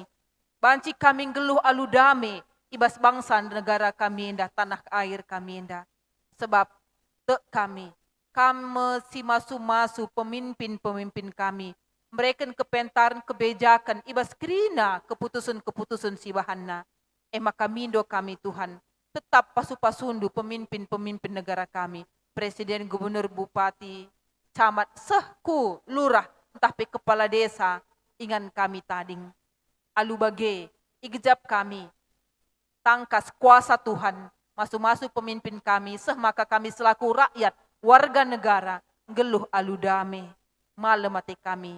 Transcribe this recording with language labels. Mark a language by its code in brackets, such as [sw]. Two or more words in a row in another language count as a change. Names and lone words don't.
[btx] Banci kami geluh alu dame, ibas bangsa negara kami nenda, tanah air kami nenda. Sebab kami si masu-masu pemimpin-pemimpin kami. Mereka kepentaran kebijakan, ibas kerina keputusan-keputusan si bahanna. Maka mindo kami Tuhan, tetap pasu-pasundu pemimpin-pemimpin negara kami. Presiden, gubernur, bupati, camat, sehku, lurah, entah pe kepala desa, ingan kami tading. Alu bage, igejap kami, tangkas kuasa Tuhan, masu-masu pemimpin kami, maka kami [id] selaku rakyat, warga negara, [btx] geluh alu dame, malam mati kami.